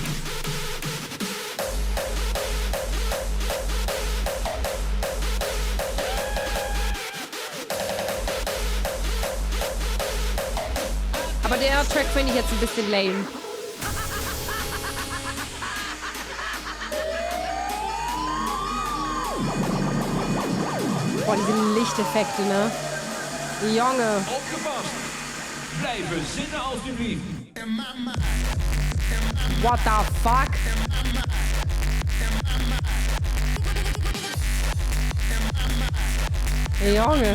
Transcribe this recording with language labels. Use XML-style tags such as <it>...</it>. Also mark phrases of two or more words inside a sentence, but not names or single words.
<de>Aber der Track finde ich jetzt ein bisschen lame. Boah, diese Lichteffekte, ne? Junge.</de> <nl>Opgepast. Blijven zitten alstublieft.</nl> <en>What the fuck?</en> <de>Junge.</de>